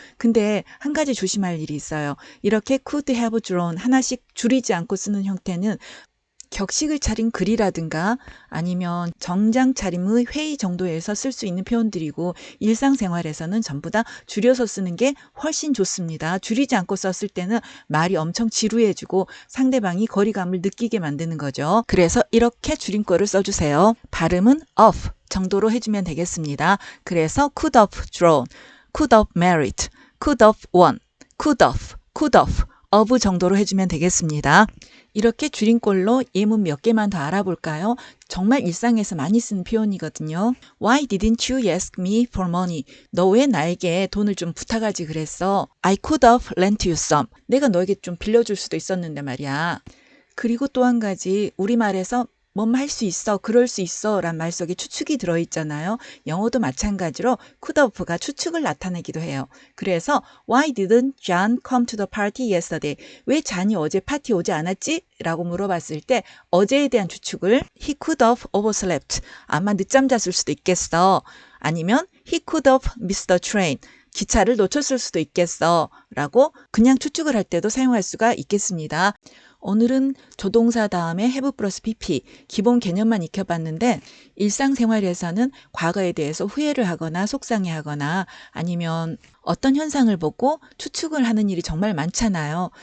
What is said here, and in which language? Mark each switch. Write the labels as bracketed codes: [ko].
[ko] 근데 한 가지 조심할 일이 있어요. 이렇게 [en] could have drawn [ko] 하나씩 줄이지 않고 쓰는 형태는 격식을 차린 글이라든가 아니면 정장 차림의 회의 정도에서 쓸 수 있는 표현들이고 일상생활에서는 전부 다 줄여서 쓰는 게 훨씬 좋습니다. 줄이지 않고 썼을 때는 말이 엄청 지루해지고 상대방이 거리감을 느끼게 만드는 거죠. 그래서 이렇게 줄임말을 써주세요. 발음은 of 정도로 해주면 되겠습니다. 그래서 [en] could have drawn, could have married, could have won, could have [ko] of 정도로 해주면 되겠습니다. 이렇게 줄임꼴로 예문 몇 개만 더 알아볼까요? 정말 일상에서 많이 쓰는 표현이거든요. [en] Why didn't you ask me for money? [ko] 너 왜 나에게 돈을 좀 부탁하지 그랬어? [en] I could have lent you some. [ko] 내가 너에게 좀 빌려줄 수도 있었는데 말이야. 그리고 또 한 가지 우리말에서 뭐뭐 할 수 있어, 그럴 수 있어 란 말 속에 추측이 들어있잖아요. 영어도 마찬가지로 could have가 추측을 나타내기도 해요. 그래서 [en] Why didn't John come to the party yesterday? [ko] 왜 잔이 어제 파티 오지 않았지? 라고 물어봤을 때 어제에 대한 추측을 [en] He could have overslept. [ko] 아마 늦잠 잤을 수도 있겠어. [en] 아니면 He could have missed the train. [ko] 기차를 놓쳤을 수도 있겠어 라고 그냥 추측을 할 때도 사용할 수가 있겠습니다. 오늘은 조동사 다음에 have 플러스 pp 기본 개념만 익혀봤는데 일상생활에서는 과거에 대해서 후회를 하거나 속상해하거나 아니면 어떤 현상을 보고 추측을 하는 일이 정말 많잖아요.